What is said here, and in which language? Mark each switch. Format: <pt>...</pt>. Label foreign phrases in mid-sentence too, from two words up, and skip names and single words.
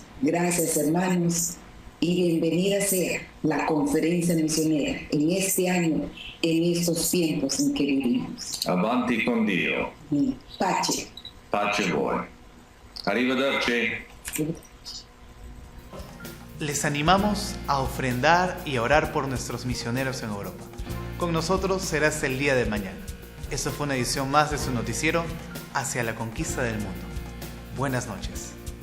<es>Gracias, hermanos, y bienvenida sea la conferencia misionera en este año, en estos tiempos en que vivimos.</es> <it>Avanti con Dio. Pace. Pace voi. Arrivederci.</it> <es>Les animamos a ofrendar y a orar por nuestros misioneros en Europa. Con nosotros será hasta el día de mañana. Eso fue una edición más de su noticiero Hacia la Conquista del Mundo. Buenas noches.</es>